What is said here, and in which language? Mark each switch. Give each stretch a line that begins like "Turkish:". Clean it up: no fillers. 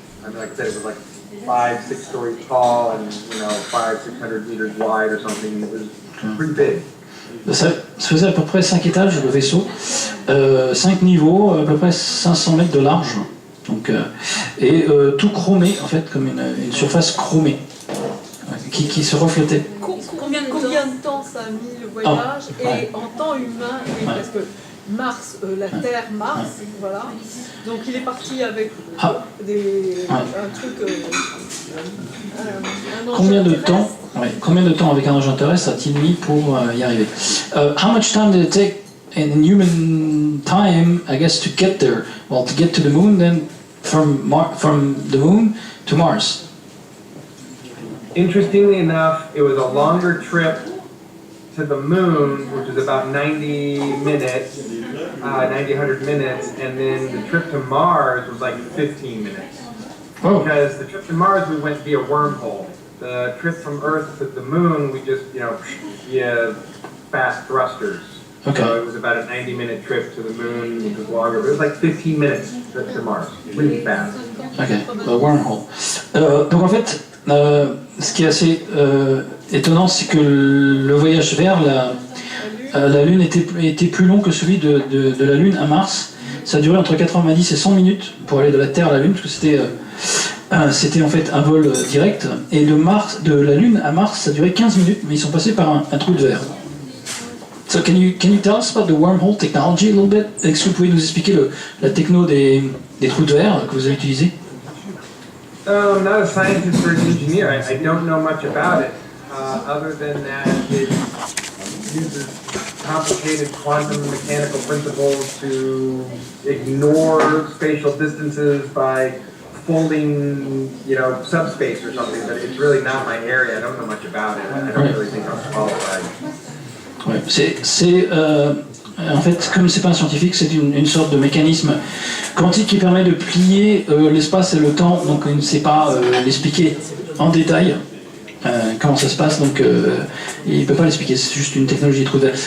English: I mean, like I said, it was like 5-6 stories tall and, you know, 500-600 meters wide or something. It was pretty big.
French: Ça faisait à peu près 5 étages le vaisseau, 5 niveaux, à peu près 500 mètres de large, donc, et tout chromé en fait, comme une surface chromée qui se reflétait. combien de temps ça a mis le voyage, et en temps humain, et parce que Mars, la Terre, Mars, voilà. Donc il est parti avec un truc, un Combien engin de temps, terrestre. combien de temps avec un engin terrestre a-t-il mis pour y arriver?
English: How much time did it take in human time, I guess, to get there? Well, to get to the moon, then from the moon to Mars. Interestingly enough, it was a longer trip to the moon, which is about 90 minutes, 100 minutes, and then the trip to Mars was like 15 minutes. Oh. Because the trip to Mars, we went via wormhole. The trip from Earth to the moon, we just, via fast thrusters. Okay. So it was about a 90-minute trip to the moon, which was longer. It was like 15 minutes to Mars, really fast. Ok, wormhole.
French: Donc en fait, ce qui est assez étonnant, c'est que le voyage vers la Lune était plus long que celui de la Lune à Mars. Ça a duré entre 90 et 100 minutes pour aller de la Terre à la Lune, parce que c'était en fait un vol direct. Et de la Lune à Mars, ça a duré 15 minutes, mais ils sont passés par un trou de verre.
English: So can you tell us about the wormhole technology a little bit?
French: Est-ce que vous pouvez nous expliquer la techno des trous de verre que vous avez utilisé?
English: I'm not a scientist or an engineer. I don't know much about it, other than that it uses complicated quantum mechanical principles to ignore spatial distances by folding, subspace or something, but it's really not my area. I don't know much about it. I don't really think I'm qualified.
French: Ouais, en fait, comme c'est pas un scientifique, c'est une sorte de mécanisme quantique qui permet de plier l'espace et le temps, donc il ne sait pas l'expliquer en détail comment ça se passe, donc il ne peut pas l'expliquer, c'est juste une technologie de trou de verre.